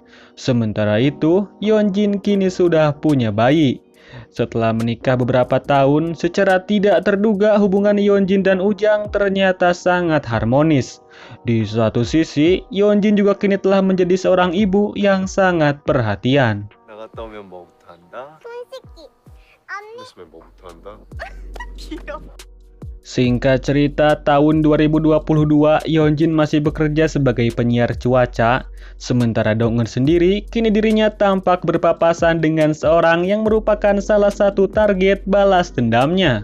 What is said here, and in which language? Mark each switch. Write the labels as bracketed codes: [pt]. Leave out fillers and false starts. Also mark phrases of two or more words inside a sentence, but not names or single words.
[id] Sementara itu, Yeonjin kini sudah punya bayi. Setelah menikah beberapa tahun, secara tidak terduga hubungan Yeonjin dan Ujang ternyata sangat harmonis. Di satu sisi, Yeonjin juga kini telah menjadi seorang ibu yang sangat perhatian. [ko] 나갔다 오면 뭐부터 한다? 손 씻기. 언니. 있으면 뭐부터 한다? [id] Singkat cerita, tahun 2022, Yeonjin masih bekerja sebagai penyiar cuaca. Sementara Dong-eun sendiri, kini dirinya tampak berpapasan dengan seorang yang merupakan salah satu target balas dendamnya.